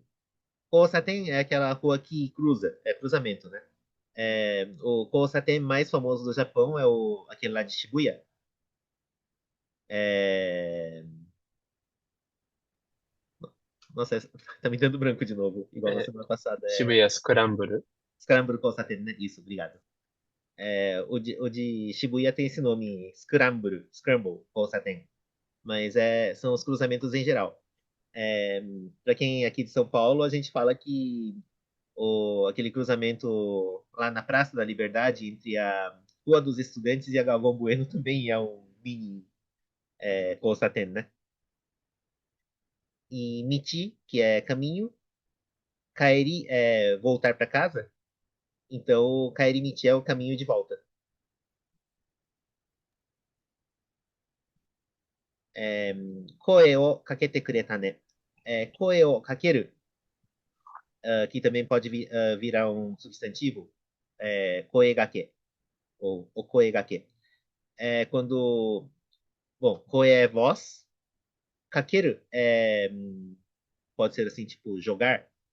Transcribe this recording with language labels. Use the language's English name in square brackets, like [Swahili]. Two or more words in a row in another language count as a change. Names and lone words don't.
[Portuguese] Kosaten é aquela rua que cruza, é cruzamento, né? O Kosaten mais famoso do Japão é aquele lá de Shibuya. É, Nossa, tá me dando branco de novo, igual na É, semana passada. Shibuya Scramble. Scramble Kosaten, né? Isso, obrigado. O de Shibuya tem esse nome, Scramble Kosaten. Mas são os cruzamentos em geral. É, para quem é aqui de São Paulo, a gente fala que aquele cruzamento lá na Praça da Liberdade, entre a Rua dos Estudantes e a Galvão Bueno, também é um mini Kosaten, né? E Michi, que é caminho, Kaeri é voltar para casa, então [Japanese] 帰り道 [Portuguese] é o caminho de volta. É, [Japanese] 声をかけてくれたね. 声をかける, [Portuguese] que também pode virar um substantivo, koegake, ou o koegake. Quando, bom, koe é voz, kakeru pode ser assim, tipo, jogar.